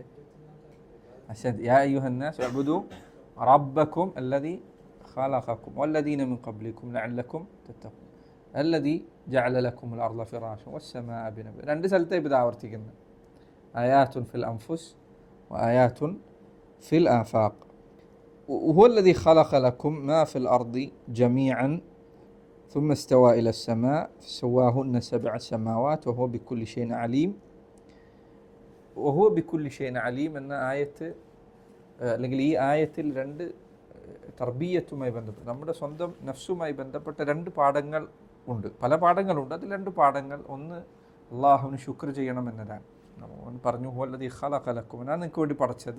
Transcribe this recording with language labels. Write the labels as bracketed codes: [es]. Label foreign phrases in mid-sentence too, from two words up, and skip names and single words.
[ar] أشهد يا أيها الناس اعبدوا ربكم الذي خلقكم والذين من قبلكم لعلكم تتقون الذي جعل لكم الأرض فراشا والسماء بناء. [ml] രണ്ട് സ്ഥലത്തെ ഇത് ആവർത്തിക്കുന്നത്. [ar] آيات في الأنفس وآيات في الآفاق. وهو الذي خلق لكم ما في الأرض جميعا ثم استوى إلى السماء فسواهن 7 سماوات وهو بكل شيء عليم. وهو بكل شيء عليم [ml] എന്ന ആയത്ത്, അല്ലെങ്കിൽ ഈ ആയത്തിൽ രണ്ട് തർബീയത്തുമായി ബന്ധപ്പെട്ട്, നമ്മുടെ സ്വന്തം നഫ്സുമായി ബന്ധപ്പെട്ട 2 പാഠങ്ങൾ ഉണ്ട്. പല പാഠങ്ങളുണ്ട്, അതിൽ 2 പാഠങ്ങൾ. ഒന്ന്, അള്ളാഹുവിന് ശുക്ർ ചെയ്യണം എന്നതാണ്. അവൻ പറഞ്ഞു [ar] هو الذي خلق لكم, [ml] ഞാൻ നിങ്ങൾക്ക് വേണ്ടി പഠിച്ചത്.